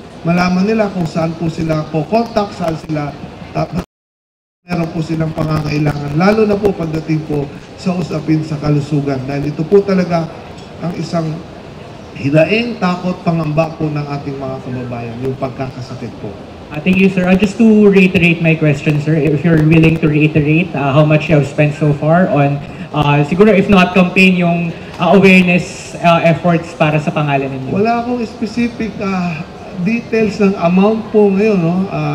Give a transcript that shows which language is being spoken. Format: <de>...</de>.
<tl>Malaman nila kung saan po sila po contact, saan sila meron po silang pangangailangan, lalo na po pagdating po sa usapin sa kalusugan. Dahil ito po talaga ang isang hidaing takot, pangamba po ng ating mga kababayan, yung pagkakasakit po.</tl> <en>Thank you, sir. Just to reiterate my question, sir, if you're willing to reiterate how much you have spent so far on,</en> <tl>siguro</tl> <en>if not campaign,</en> <tl>yung awareness efforts para sa pangalan ninyo. Wala akong specific details ng amount po ngayon, no?</tl>